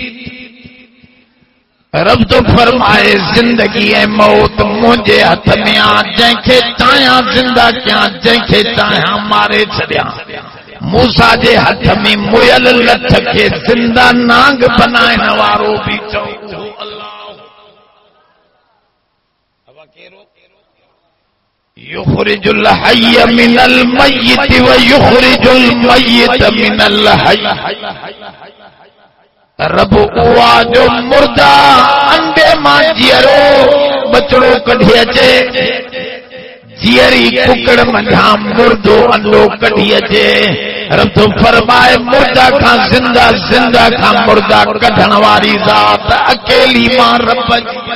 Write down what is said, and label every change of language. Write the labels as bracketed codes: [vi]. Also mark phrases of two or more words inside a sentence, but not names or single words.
[sd] रब तो फरमाए जिंदगी ऐं मौत मुंहिंजे हथ में आ, जंहिंखे चाहियां जिंदा कयां, जंहिंखे चाहियां मारे छॾियां। मूसा जे हथ में मुयल लठ खे जिंदा नांग बनाइण वारो बि चओ अल्लाह। [ar] अब केरो يخرج الحي من الميت ويخرج الميت من الحي. [sd] रब उहा जो मुर्दा अंडे मां जीअरो बचड़ो कढी अचे, जीअरी कुकड़ मंझां मुर्दो अंडो कढी अचे। रब तो फरमाए मुर्दा खां जिंदा, जिंदा खां मुर्दा कढण वारी ज़ात अकेली मां रब जी।